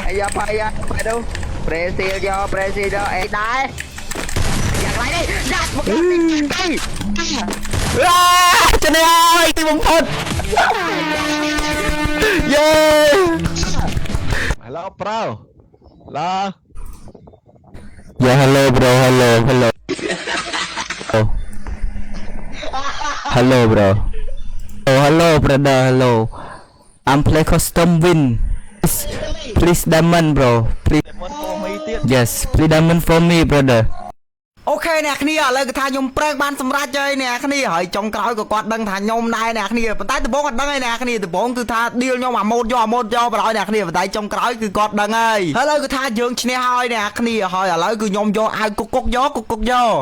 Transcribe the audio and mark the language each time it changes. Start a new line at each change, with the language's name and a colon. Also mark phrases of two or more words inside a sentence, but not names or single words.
Khmer: អាយ៉ាបាយទៅប្រេស៊ីលយកអីដែរយ៉ាងไรនេះដាច់មកទៅ ចានេះអើយទីបំផុតយេ
English: Hello bro ឡា Yeah hello bro hello bro hello brother hello I'm play custom win please diamond bro please yes please diamond for me brother
Khmer: អូខេអ្នកគ្នាឥឡូវគឺថាខ្ញុំប្រឹងបានសម្រេចហើយអ្នកគ្នាហើយចុងក្រោយក៏គាត់ដឹងថាខ្ញុំដែរអ្នកគ្នាប៉ុន្តែដំបូងគាត់ដឹងហើយអ្នកគ្នាដំបូងគឺថា deal ខ្ញុំអាម៉ូតយកបណ្ដោយអ្នកគ្នាប៉ុន្តែចុងក្រោយគឺគាត់ដឹងហើយឥឡូវគឺថាយើងឈ្នះហើយអ្នកគ្នាហើយឥឡូវគឺខ្ញុំយកអាវគុកយក